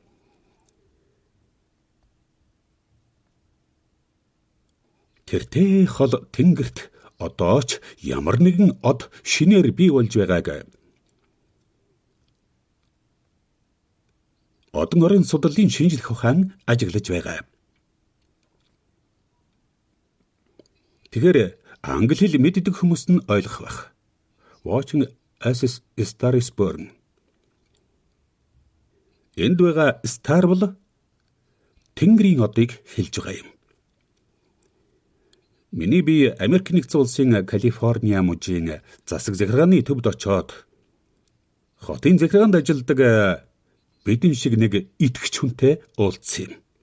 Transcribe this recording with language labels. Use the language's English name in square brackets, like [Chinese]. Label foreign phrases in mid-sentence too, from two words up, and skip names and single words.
[Mongolian] Тэртэй хол тэнгэрт одоо ч ямар нэгэн од шинээр бий болж байгааг одон орон судлалын шинжлэх ухаан ажиглаж байгаа. Тэгэхээр англи хэл мэддэг хүмүүс нь ойлгох байх. [English] Watching as a star is born. [Mongolian] Энд байгаа star бол тэнгэрийн одыг хэлж байгаа юм. Миний би Америк нэгдсэн улсын Калифорниа мужийн засаг захиргааны төвд очоод хотын захиргаанд ажилладаг бидэн шиг нэг итгэж хүнтэй уулзсан юм.